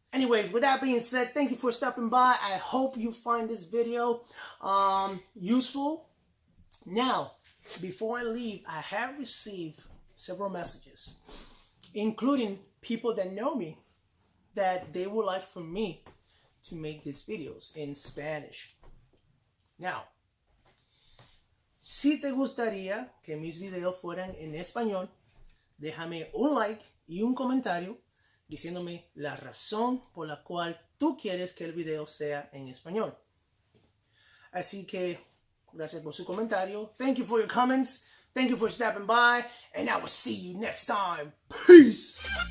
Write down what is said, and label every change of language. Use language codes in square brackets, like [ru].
[en] Anyway, with that being said, thank you for stopping by. I hope you find this video useful. Now, before I leave, I have received several messages, including people that know me, that they would like for me to make these videos in Spanish. [es] Now, si te gustaría que mis videos fueran en español, déjame un like y un comentario diciéndome la razón por la cual tú quieres que el video sea en español. Así que, gracias por su comentario. [en] Thank you for your comments. Thank you for stopping by. And I will see you next time. Peace.